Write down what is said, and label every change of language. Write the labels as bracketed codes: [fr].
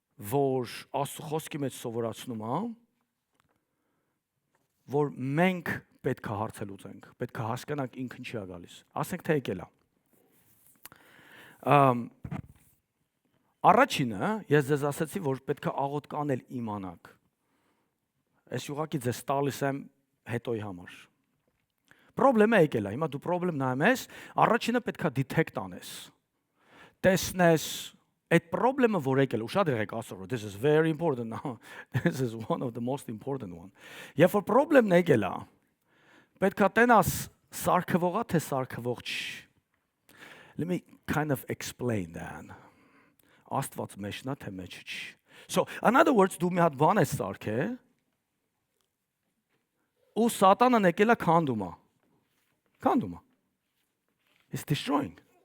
[hy] որ Աստծո խոսքի մեջ սովորացնում է, որ մենք պետք է հարցը լուծենք, պետք է հասկանանք ինքն ինչի է գալիս, ասենք թե եկել է, առաջինը, ես ձեզ ասեցի, որ պետք է աղոտ կանել իմանաք, այս ուղղակի ձեզ տալիս եմ հետոյի համար, Պրոբլեմը եկել է։ Հիմա դու պրոբլեմ նայում ես, առաջինը պետքա detect անես։ Տեսնես այդ պրոբլեմը որ եկել, ուշադիր եք ասոր, [en] this is very important now. This is one of the most important one. [hy] Երբ որ պրոբլեմն եկել է, պետքա տենաս սարքվողա թե սարքվող չի։ [en] Let me kind of explain that. [hy] Աստված մեջնա թե մեջ չի։ [en] So, in other words, [hy] դու մի հատ բան ես սարքե, ու սատանան եկել է քանդումա։ Քանդումա։ [en] It's destroying.